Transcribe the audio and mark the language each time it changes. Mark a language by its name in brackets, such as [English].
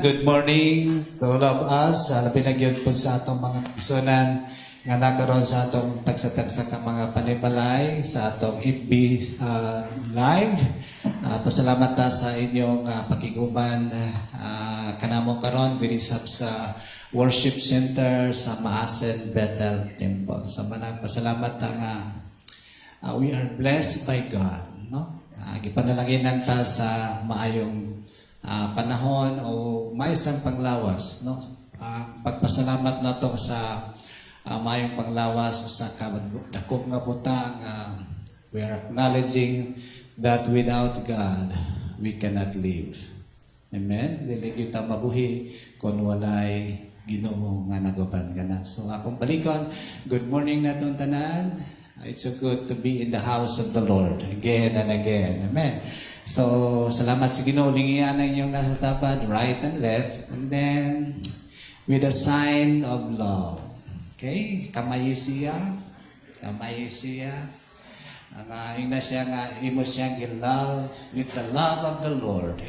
[English] Good morning to all of us. [Cebuano] Pinagyan po sa atong mga personan nga nakaroon sa atong tagsa-tagsa ka mga panibalay sa atong FB live. Pasalamat ta sa inyong pakiguban kanamo karon diri sa worship center sa Maasen Bethel Temple. Sa manang pasalamat ta nga [English] we are blessed by God, [Cebuano] no? Gipanalaginan ta sa maayong panahon o maayong panglawas, no? Pagpasalamat nato sa maayong panglawas sa dakop nga butang. [English] We are acknowledging that without God we cannot live. Amen. [Cebuano] Dili kita mabuhi kung walay Ginoo nga nagaban kana. [English] So [Cebuano] akong balikon, [English] good morning [Cebuano] natong tanan. [English] It's so good to be in the house of the Lord again and again. Amen. [Cebuano] So, salamat sa Ginoo. Lingian ang inyong nasa tapat, [English] right and left. And then, with a sign of love. [Cebuano] Okay? Kamayi siya. Kamayi siya. Ang na siya nga, imo siyang love [English] with the love of the Lord.